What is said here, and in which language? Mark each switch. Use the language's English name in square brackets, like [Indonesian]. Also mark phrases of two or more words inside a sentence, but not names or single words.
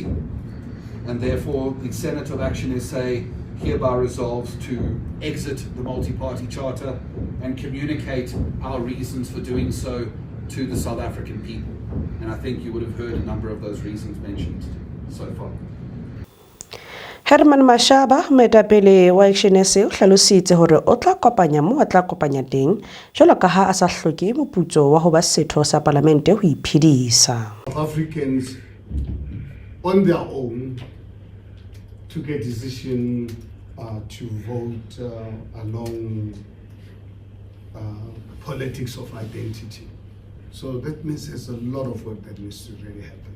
[English] And therefore, the Senate of Action SA hereby resolves to exit the multi-party charter and communicate our reasons for doing so to the South African people. And I think you would have heard a number of those reasons mentioned so far. [Southern Sotho] Herman Mashaba moetapele wa Action SA o hlalositse hore o tla kopanya mo a tla kopanya teng jwalo ka ha a sa hloke moputso wa ho ba setho sa palamente ho iphedisa. [English] South Africans on their own took a decision to vote along politics of identity. So that means there's a lot of work that needs to really happen.